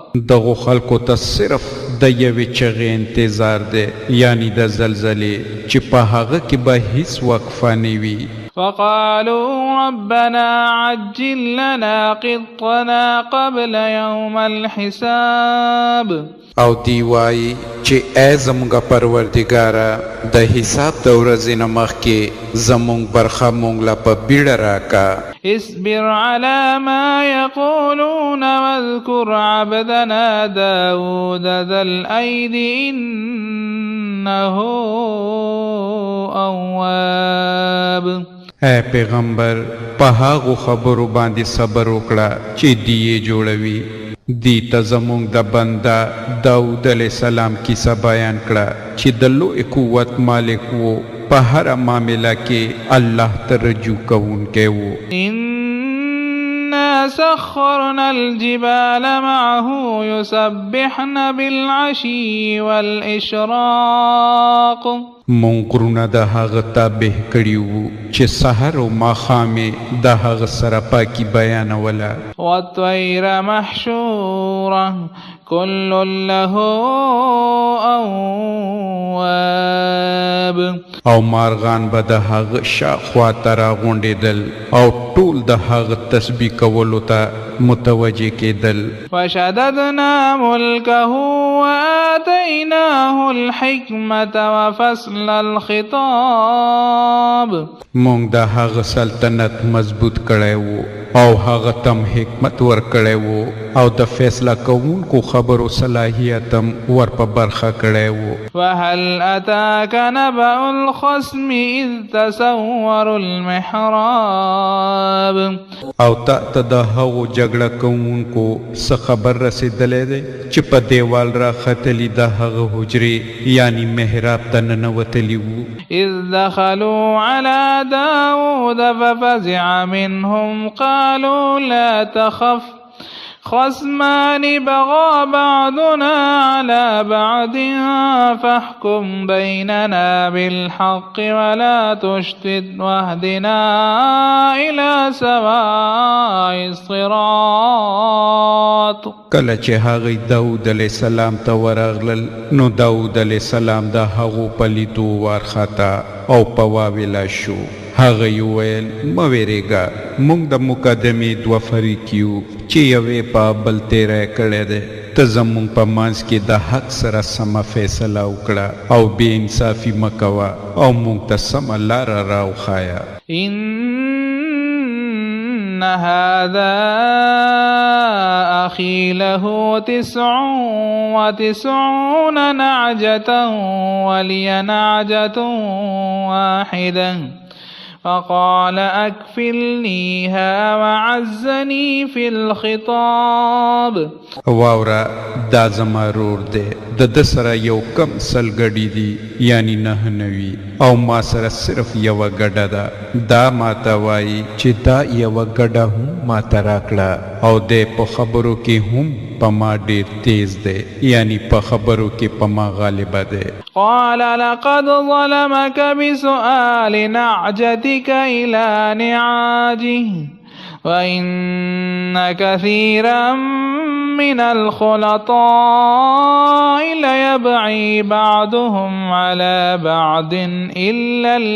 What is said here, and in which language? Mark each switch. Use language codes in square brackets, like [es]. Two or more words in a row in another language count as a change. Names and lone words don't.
[ps] دغو خلکو ته صرف د یوې چغې انتظار دی، یعنی د زلزلې چې په هغه کې به هیڅ وقفه نه وي. [ar] فقالوا ربنا عجل لنا قطنا قبل يوم الحساب. [ps] او دی وایي چې ای زموږ پروردګاره د حساب د ورځې نه مخکې زموږ برخه موږ له په بیړه راکه. [ar] اصبر على ما يقولون واذكر عبدنا داود ذا الأيد إنه أواب. [ps] اے پیغمبر په هغو خبرو باندې صبر وکړه چې دی یې جوړوي. دی ته زموږ د بنده داود [ar] علیه السلام [ps] کیسه بیان کړه چې د لوی قوت مالک و، په هره معامله کې الله ته رجوع کوونکی و. [ar] إنا سخرنا الجبال معه يسبحن بالعشي والإشراق. [ps] مونږ غرونه د هغه تابع کړي وو چې سحر او ماښامې د هغه سره پاکي بیانوله. [ar] والطير محشورة كل له أواب. [ps] او مارغان به د هغه شاخوا ته راغونډېدل او ټول د هغه تسبیح کولو ته متوجه کېدل. [ar] فشددنا ملكه وآتيناه الحكمة وفصل الخطاب. [ps] مونږ د هغه سلطنت مضبوط کړی وو او هغه تم حکمت ورکړی وو او د فیصله کوونکو خبرو صلاحیتم ور په برخه کړی وو. [ar] فهل أتاك نبأ الخصم إذ تسوروا المحراب. [ps] او تا ته د هغو جګړه کوونکو څه خبر رسېدلی دی چې په دیوال را ختلي د هغه حجرې یعنی محراب ته ننوتلي وو. [ar] إذ دخلوا على داود ففزع منهم قالوا لا تخف خصمان بغى بعضنا على بعض فاحكم بيننا بالحق ولا تشتت واهدنا إلى سواء الصراط. [ps] کله چې هغه داود [ar] علیه السلام [ps] ته ورغلل نو داود [ar] علیه السلام [ps] د هغو په لیدو وارخطا او په واویلا شو. هغه یې وویل مه ویرېږه، موږ د مقدمې دوه فریق یو چې یوې په بل تیری کړی دی. ته زموږ په منځ کې د حق سره سمه فیصله وکړه او بې انصافي مه کوه او موږ ته سمه لاره راوښایه. [ar] إن هذا أخي له 99 نعجة ولي نعجة واحدة فقال أكفلنيها وعزني في الخطاب. [ps] واورا دا زما رور دی، د سره یو کم سل ګډې دي یعنی 9 او ما سره صرف یو ګډه ده. دا ما ته وایي چې دا یو ګډه هم ما ته راکړه او د په خبرو کې هم په ما ډیر تیز دی یعنی په خبرو کې په ما غالبه دی. [ar] قال لقد ظلمك بسؤال نعجتك إلى نعاجه وإن كثيرا من الخلطاء ليبغي بعضهم على بعض إلا